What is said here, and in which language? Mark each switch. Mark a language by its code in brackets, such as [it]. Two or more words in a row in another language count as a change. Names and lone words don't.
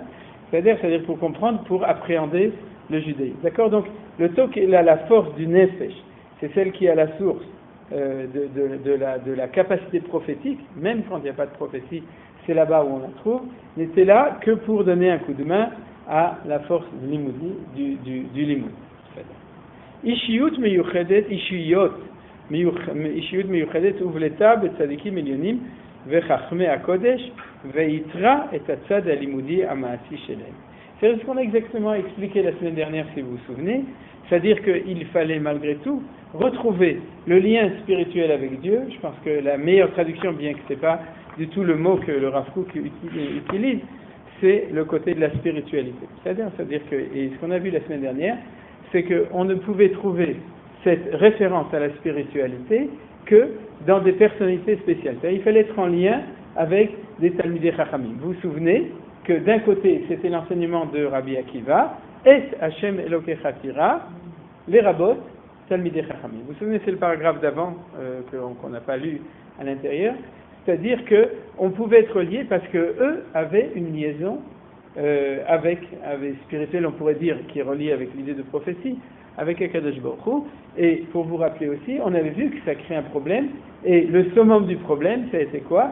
[fr] C'est-à-dire pour comprendre, pour appréhender le judaïsme. D'accord? Donc, la force du Nefesh, c'est celle qui est à la source de la capacité prophétique, même quand il n'y a pas de prophétie, c'est là-bas où on la trouve, n'était là que pour donner un coup de main à la force du limoud. [he] אישיות מיוחדת ובולטת בצדיקים עליונים וחכמי הקודש ויתרה את הצד הלימודי המעשי שלם. [fr] C'est ce qu'on a exactement expliqué la semaine dernière, si vous vous souvenez, c'est-à-dire qu'il fallait malgré tout retrouver le lien spirituel avec Dieu. Je pense que la meilleure traduction, bien que ce n'est pas du tout le mot que le Rav Kook utilise, c'est le côté de la spiritualité. C'est-à-dire que, et ce qu'on a vu la semaine dernière, c'est qu'on ne pouvait trouver cette référence à la spiritualité que dans des personnalités spéciales. Il fallait être en lien avec des [he] תלמידי חכמים. [fr] Vous vous souvenez que d'un côté, c'était l'enseignement de Rabbi Akiva, [he] את השם אלוקיך תירא, [fr] les rabbot, [he] תלמידי חכמים. [fr] Vous vous souvenez, c'est le paragraphe d'avant qu'on n'a pas lu à l'intérieur, c'est-à-dire qu'on pouvait être liés parce qu'eux avaient une liaison avec spirituelle, on pourrait dire, qui est reliée avec l'idée de prophétie, avec [he] הקדוש ברוך הוא. [fr] Et pour vous rappeler aussi, on avait vu que ça crée un problème, et le summum du problème, ça a été quoi?